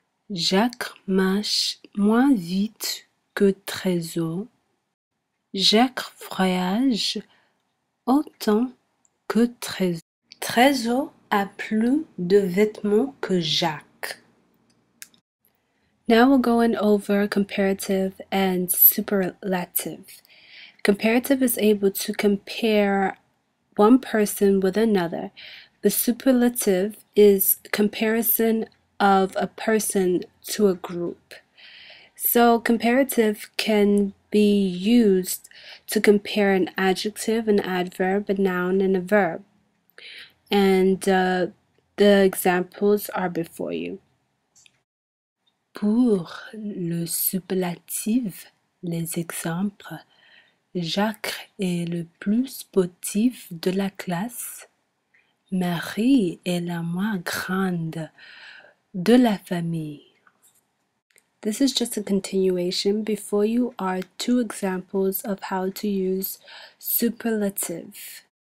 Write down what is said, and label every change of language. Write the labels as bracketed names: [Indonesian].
[French] Jacques marche moins vite que Trésor. Jacques voyage autant que Trésor. Trésor a plus de vêtements que Jacques. [English] Now we're going over comparative and superlative. Comparative is able to compare one person with another. The superlative is comparison of a person to a group. So comparative can be used to compare an adjective, an adverb, a noun, and a verb. And the examples are before you. [French] Pour le superlatif, les exemples: Jacques est le plus sportif de la classe. Marie est la moins grande de la famille. [English] This is just a continuation. Before you are two examples of how to use superlative.